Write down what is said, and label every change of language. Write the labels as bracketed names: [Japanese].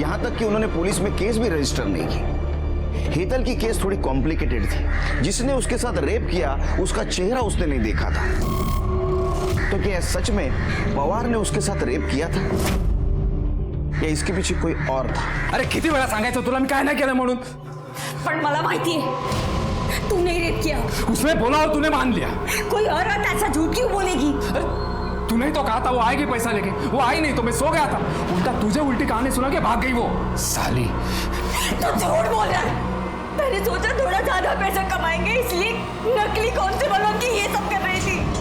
[Hindi] यहाँ तक कि उन्होंने पुलिस में केस भी रजिस्टर नहीं की। हेतल की केस थोड़ी कॉम्प्लिकेटेड थी। जिसने उसके साथ रेप किया उसका चेहरा उसने नहीं देखा था। तो क्या सच में पवार ने उसके साथ रेप किया था या इसके पीछे कोई और था? [Marathi] अरे किती वेळा सांगायचं तुला मी काय नाही केलं म्हणून? पण मला माहिती [Hindi] है तूने रेप किया। उसने बोला और तूने मान लिया। कोई औरत ऐसा झूठ क्यों बोलेगी? तूने ही तो कहा था वो आएगी पैसा लेके, वो आई नहीं तो मैं सो गया था। उल्टा तुझे उल्टी कहानी सुना के भाग गई वो साली। तू झूठ बोल रहा है। मैंने सोचा थोड़ा ज्यादा पैसा कमाएंगे इसलिए नकली कांस्टेबल बन के ये सब कर रही थी।